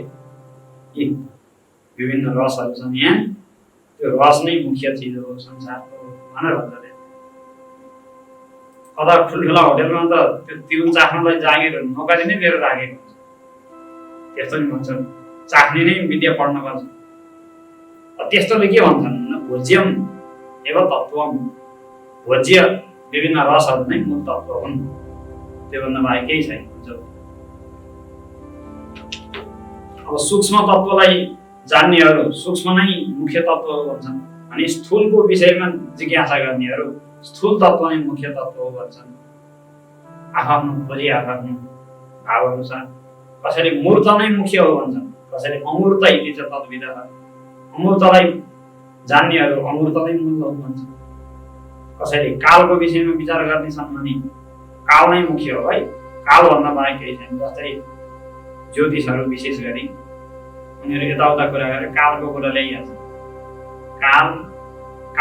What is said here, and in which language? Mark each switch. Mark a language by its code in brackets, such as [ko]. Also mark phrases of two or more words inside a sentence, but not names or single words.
[ne] यी विभिन्न रसहरू छन् यहाँ, त्यो रस नै मुख्य चिज हो संसारको भनेर भन्छ। कता ठुल्ठुला होटेलमा त त्यो तिउन चाख्नलाई जागिर नोकरी नै लिएर राखेको हुन्छ। त्यस्तो नि भन्छन्, चाख्ने नै विद्या पढ्नुपर्छ। त्यस्तोले के भन्छन्? [sa] भोज्यम एव तत्त्वम। [ne] भोज्य विभिन्न रसहरू नै मूल तत्त्व हुन्, त्योभन्दा बाहेक केही छैन। अब सूक्ष्म तत्त्वलाई जान्नेहरू सूक्ष्म नै मुख्य तत्त्व हो भन्छन्। अनि स्थूलको विषयमा जिज्ञासा गर्नेहरू स्थूल तत्त्व नै मुख्य तत्त्व हो भन्छन्। आफ्नो खोजी आफ्नो भावहरू छ। कसैले मूर्त नै मुख्य हो भन्छन्, कसैले [sa] अमूर्त इति च तद्विदः। [ne] अमूर्तलाई जान्नेहरू अमूर्त नै मूल हो भन्छन्। कसैले कालको विषयमा विचार गर्ने छन् भने काल नै मुख्य हो है, कालभन्दा बाहेक केही छैन। जस्तै ज्योतिषहरू विशेष गरी उनीहरू यताउता कुरा गरेर कालको कुरा ल्याइहाल्छन्।